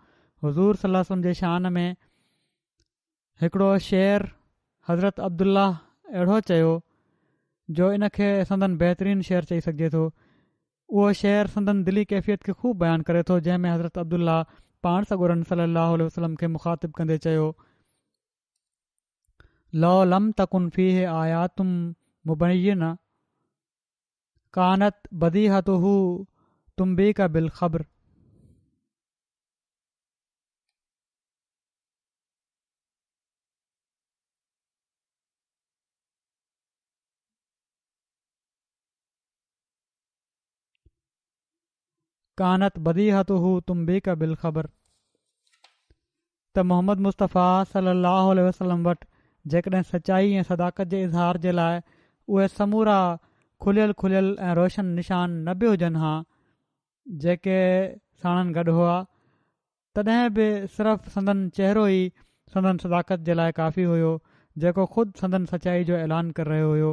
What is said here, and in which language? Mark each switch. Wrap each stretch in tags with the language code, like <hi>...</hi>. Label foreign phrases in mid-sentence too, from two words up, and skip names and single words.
<sd>हुज़ूर</sd> <ar>صلى الله عليه وسلم</ar> <sd>जे शान में हिकिड़ो शेर हज़रत अब्दुल्ला अहिड़ो चयो जो इन खे संदन बहितरीनु शेर चई सघिजे थो। उहो शेर संदन दिली कैफ़ियत खे ख़ूब बयानु करे थो, जंहिंमें हज़रत अब्दुल्ला पाण सॻोरन</sd> <ar>صلاه عليه وسلم</ar> <sd>खे मुख़ातिब कंदे चयो,</sd> <ar>لو لم تكن فيه آيات مبينة كانت بديهته تنبيك بالخبر. كانت بديهته تنبيك بالخبر.</ar> <sd>त मोहम्मद मुस्तफ़ा</sd> <ar>صلاه عليه وسلم</ar> <sd>वटि जेकॾहिं सचाई ऐं सदाकत जे इज़हार जे लाइ उहे समूरा खुलियल खुलियल ऐं रोशन निशान न बि हुजनि हा जेके साणनि गॾु हुआ, तॾहिं बि सिर्फ़ु संदन चहिरो ई संदन सदाकत जे लाइ काफ़ी हुयो, जेको ख़ुदि संदन सचाई जो ऐलान करे रहियो हुयो।</sd>